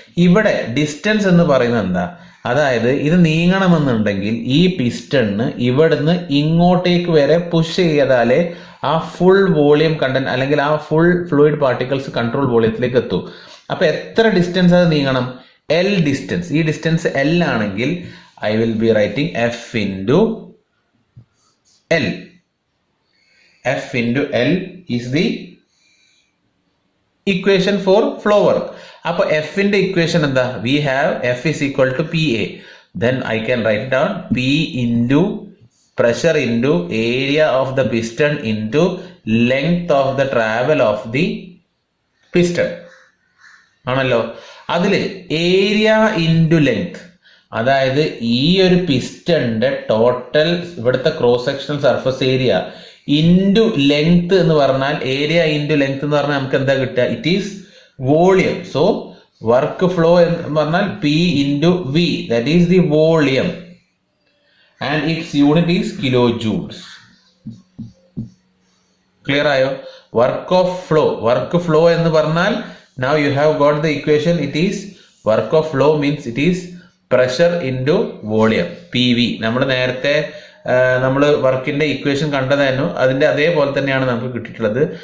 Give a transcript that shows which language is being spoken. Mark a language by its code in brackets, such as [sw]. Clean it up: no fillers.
[ml] ഇവിടെ ഡിസ്റ്റൻസ് എന്ന് പറയുന്നത് എന്താ? അതായത് ഇത് നീങ്ങണമെന്നുണ്ടെങ്കിൽ ഈ പിസ്റ്റണിന് ഇവിടുന്ന് ഇങ്ങോട്ടേക്ക് വരെ പുഷ് ചെയ്താലേ ആ ഫുൾ വോളിയം കണ്ടന്റ് അല്ലെങ്കിൽ ആ ഫുൾ ഫ്ലൂയിഡ് പാർട്ടിക്കിൾസ് കൺട്രോൾ വോളിയത്തിലേക്ക് എത്തും. അപ്പൊ എത്ര ഡിസ്റ്റൻസ് അത് നീങ്ങണം? L distance. ഈ ഡിസ്റ്റൻസ് L ആണെങ്കിൽ [en] I will be writing F into L. F into L is the equation for flow work. [ml] അപ്പൊ F ന്റെ ഇക്വേഷൻ എന്താ? [en] We have F is equal to PA. Then I can write down P into pressure into area of the piston into length of the travel of the piston. [ml] ആണല്ലോ. അതില് area into length, അതായത് ഈ ഒരു പിസ്റ്റന്റെ total ഇവിടുത്തെ cross sectional surface area into length എന്ന് പറഞ്ഞാൽ, area into length എന്ന് പറഞ്ഞാൽ നമുക്ക് എന്താ കിട്ടുക? [en] It is volume. So work flow [ml] എന്ന് പറഞ്ഞാൽ [en] P into V, that is the volume and its unit is kilo joules. [ml] Clear ആയോ? വർക്ക് ഫ്ലോ എന്ന് പറഞ്ഞാൽ [en] now you have got the equation. It is work of flow means it is pressure into volume, PV. [ml] നമ്മൾ നേരത്തെ വർക്കിന്റെ equation കണ്ടതായിരുന്നു, അതിന്റെ അതേപോലെ തന്നെയാണ് നമുക്ക് കിട്ടിയിട്ടുള്ളത്.